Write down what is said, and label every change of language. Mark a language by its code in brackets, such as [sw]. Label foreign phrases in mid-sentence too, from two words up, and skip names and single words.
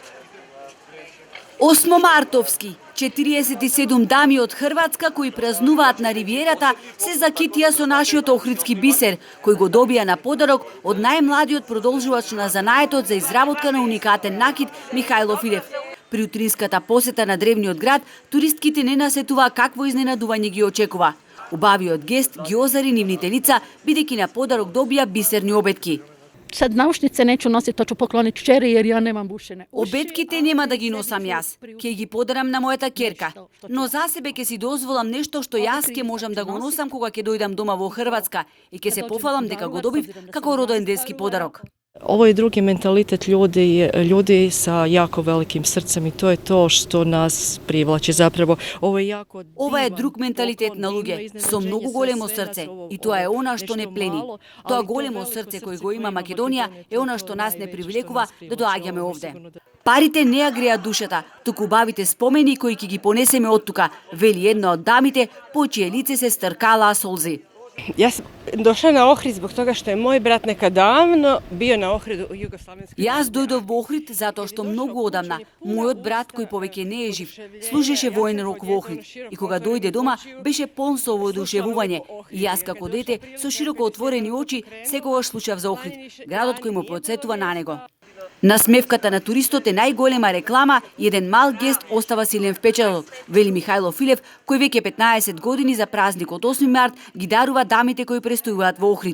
[mk] Осмомартовски, 47 дами од Хрватска кои празнуваат на ривиерата се закитија со нашиот охридски бисер, кој го добија на подарок од најмладиот продолжувач на занаетот за изработка на уникатен накид Михајло Филев. При утринската посета на древниот град, туристките не насетуваа какво изненадување ги очекува. Убавиот гест ги озари нивните лица, бидејќи на подарок добија бисерни обетки. [hr] Sad naušnice neću nositi, to ću pokloniti kćeri jer ja nemam bušene uši. [mk] Обетките нема да ги носам јас, ќе ги подарам на мојата ќерка. Но за себе ќе си дозволам нешто што јас ќе можам да го носам кога ќе дојдам дома во Хрватска и ќе се пофалам дека го добив како роденденски подарок. [hr] Ovo je drugi mentalitet ljudi sa jako velikim srcem i to je to što nas privlači zapravo. [mk] Ова е друг менталитет на луѓе со многу големо срце и тоа е она што не плени. Тоа големо срце кој го има Македонија е она што нас не привлекува да доаѓаме овде. Парите не ја греат душата, туку убавите спомени кои ќе ги понесеме оттука, вели една од дамите, по чие лице се стркалаа солзи. [hr] Ja sam došla na Ohrid zbog toga što je moj brat nekad davno bio na Ohridu u Jugoslavenskom. [mk] Јас дојдов во Охрид затоа што многу одамна мојот брат кој повеќе не е жив служеше воен рок во Охрид и кога дојде дома беше полн со воодушевување и јас како дете со широко отворени очи секогаш слушав за Охрид, градот кој му потсетува на него. Насмевката на туристот е најголема реклама и еден мал гест остава силен впечаток, вели Михајло Филев, кој веќе 15 години за празникот 8 март ги дарува дамите кои престојуваат во Охрид.